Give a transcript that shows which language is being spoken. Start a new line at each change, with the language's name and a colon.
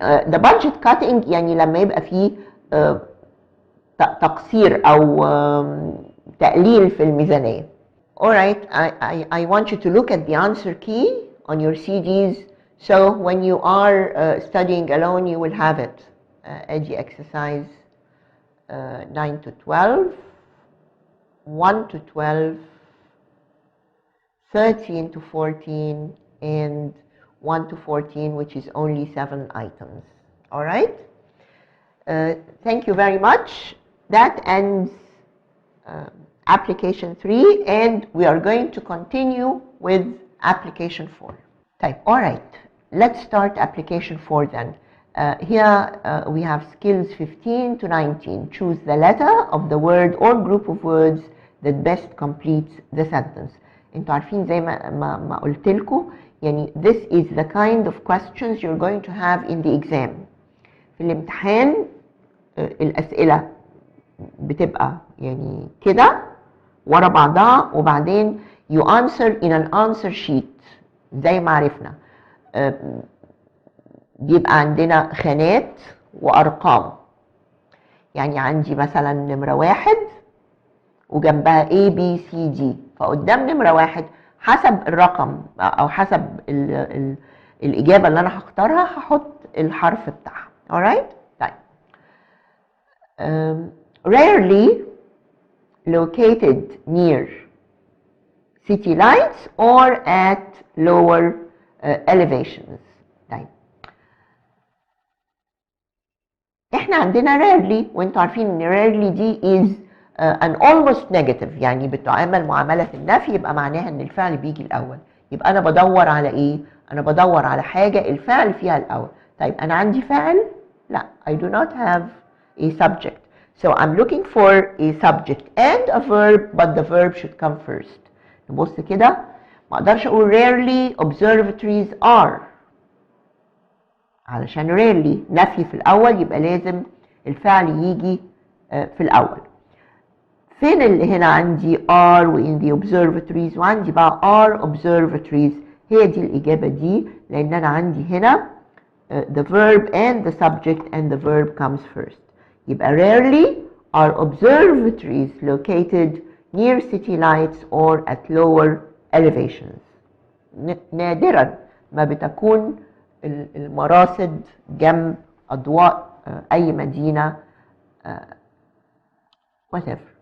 English: the budget cutting
Arabic: يعني لما يبقى فيه تقصير أو تقليل في الميزانية.
English: Alright, I want you to look at the answer key on your CDs, so when you are studying alone you will have it. أدي exercise 9 to 12, 1 to 12, 13 to 14 and 1 to 14, which is only 7 items. All right? Thank you very much. That ends application 3, and we are going to continue with application 4. Type. All right. Let's start application 4 then. Here we have skills 15 to 19. Choose the letter of the word or group of words that best completes the sentence.
Arabic: انتوا عارفين زي ما قلت لكم يعني
English: this is the kind of questions you're going to have in the exam.
Arabic: في الامتحان الأسئلة بتبقى يعني كده ورا بعضها وبعدين
English: you answer in an answer sheet
Arabic: زي ما عرفنا. بيبقى عندنا خانات وأرقام. يعني عندي مثلا نمرة 1 وجنبها A B C D، فقدام نمرة 1 حسب الرقم أو حسب الإجابة اللي أنا هختارها هحط الحرف بتاعها.
English: alright؟ طيب. Rarely located near city lights or at lower elevations.
Arabic: طيب. احنا عندنا rarely، وانتوا عارفين ان rarely دي
English: is an almost negative،
Arabic: يعني بتعامل معاملة النفي، يبقى معناها ان الفعل بيجي الاول. يبقى انا بدور على ايه؟ انا بدور على حاجة الفعل فيها الاول. طيب انا عندي فاعل؟ لا،
English: I do not have a subject. So I'm looking for a subject and a verb, but the verb should come first.
Arabic: نبص كده، ما اقدرش اقول
English: rarely observatories are،
Arabic: علشان rarely نفي في الاول يبقى لازم الفعل يجي في الاول. فين اللي هنا عندي are و in the observatories وعندي بقى are observatories؟ هي دي الإجابة دي، لأن أنا عندي هنا
English: the verb and the subject and the verb comes first. يبقى rarely are observatories located near city lights or at lower elevations.
Arabic: نادرا ما بتكون المراصد جنب أضواء أي مدينة whatever.